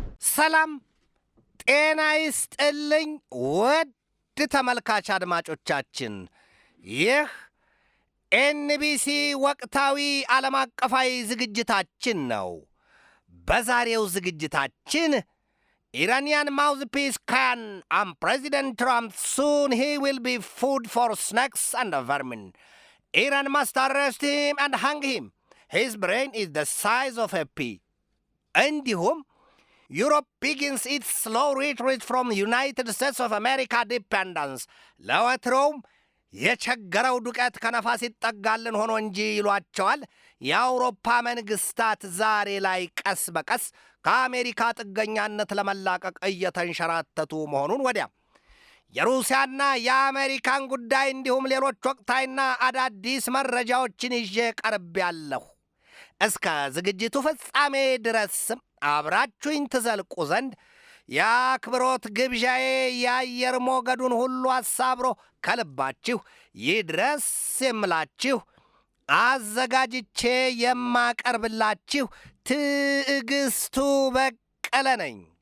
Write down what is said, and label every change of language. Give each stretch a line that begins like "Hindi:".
Amharic: ሰላም ጤና ይስጥልኝ ውድ ተመልካች አድማጮቻችን፣ ይህ ኤንቢሲ ወቅታዊ ዓለም አቀፋዊ ዝግጅታችን ነው። በዛሬው ዝግጅታችን
English: Iranian mouthpiece Khan and President Trump soon he will be food for snakes and vermin. Iran must arrest him and hang him. His brain is the size of a pea. እንዲሁም Europe begins its slow retreat from United States of America dependence.
Amharic: ለወትሮውም የቸገረው ዱቄት ከነፋስ ይጠጋልን ሆኖ እንጂ ይሏቸዋል የአውሮፓ መንግስታት ዛሬ ላይ ቀስ በቀስ ከአሜሪካ ጥገኛነት ለመላቀቅ እየተንሸራተቱ መሆኑን ወዲያ የሩሲያና የአሜሪካን ጉዳይ እንዲሁም ሌሎች ወቅታዊና አዳዲስ መረጃዎችን ይዤ ቀርቤያለሁ። እስከ ዝግጅቱ ፍጻሜ ድረስም አብራችሁኝ ትዘልቁ ዘንድ የአክብሮት ግብዣዬ የአየር ሞገዱን ሁሉ አሳብሮ ከልባችሁ ይድረስ የምላችሁ አዘጋጅቼ የማቀርብላችሁ ትዕግስቱ በቀለ ነኝ።